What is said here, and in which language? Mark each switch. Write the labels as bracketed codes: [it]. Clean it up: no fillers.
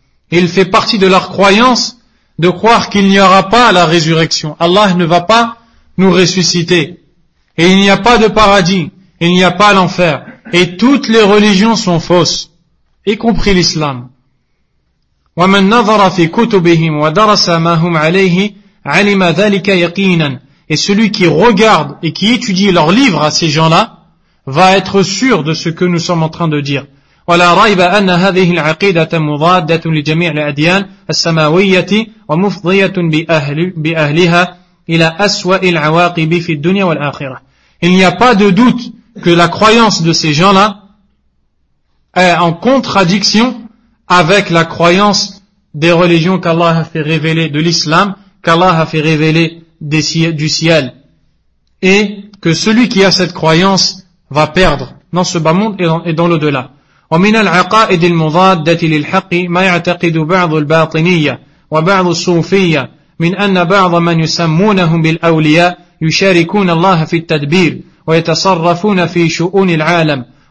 [fr] Et il fait partie de leur croyance de croire qu'il n'y aura pas la résurrection. Allah ne va pas nous ressusciter. Et il n'y a pas de paradis. Il n'y a pas l'enfer. Et toutes les religions sont fausses, y compris l'islam. [ar] ومن نظر في كتبهم ودرس ما هم عليه علم ذلك يقينا. [fr] Et celui qui regarde et qui étudie leurs livres à ces gens-là va être sûr de ce que nous sommes en train de dire. [ar] ولا ريب أن هذه العقيدة مضادة لجميع الأديان السماوية ومفضية بأهلها إلى أسوأ العواقب في الدنيا والآخرة. [fr] Il n'y a pas de doute que la croyance de ces gens-là est en contradiction avec la croyance des religions qu'Allah a fait révéler, de l'islam, qu'Allah a fait révéler du ciel. Et que celui qui a cette croyance va perdre dans ce bas monde et dans l'au-delà. [ar] ومن العقائد المضادة للحق ما يعتقد بعض الباطنية وبعض الصوفية من أن بعض من يسمونهم بالأولياء يشاركون الله في التدبير ويتصرفون في شؤون العالم